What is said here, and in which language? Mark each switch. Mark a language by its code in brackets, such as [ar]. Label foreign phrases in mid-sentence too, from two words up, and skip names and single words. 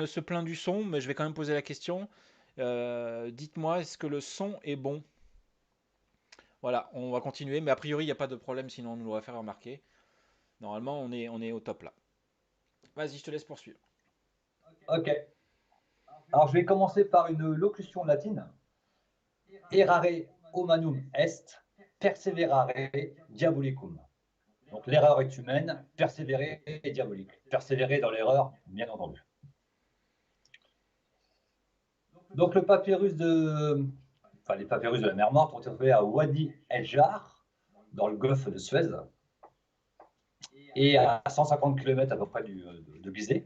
[fr] ne se plaint du son, mais je vais quand même poser la question. Dites-moi, est-ce que le son est bon? Voilà, on va continuer, mais [la] a priori, [fr] il n'y a pas de problème, sinon on nous l'aurait fait remarquer. Normalement, on est au top là. Vas-y, je te laisse poursuivre. Ok. Alors, je vais commencer par une locution latine. [la] Errare humanum est, perseverare diabolicum. [fr] Donc, l'erreur est humaine, persévérer est diabolique. Persévérer dans l'erreur, bien entendu. Donc, les papyrus de la mer Morte ont été trouvés à Wadi el-Jar, dans le golfe de Suez, et à 150 km à peu près de Gizeh.